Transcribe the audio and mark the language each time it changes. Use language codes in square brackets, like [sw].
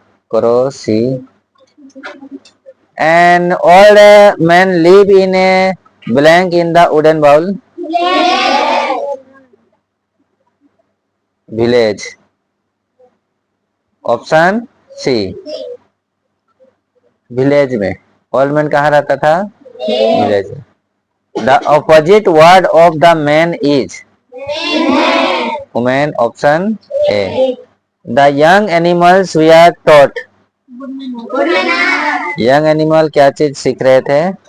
[hi] करो सी। [en] An old man live in a blank in the wooden bowl? [hi] Village, option C, village में। Old man कहाँ रहता था? Village में। [en] The opposite word of the man is? Woman, option A. The young animals were taught? [hi] Young animal क्या चीज सीख रहे थे?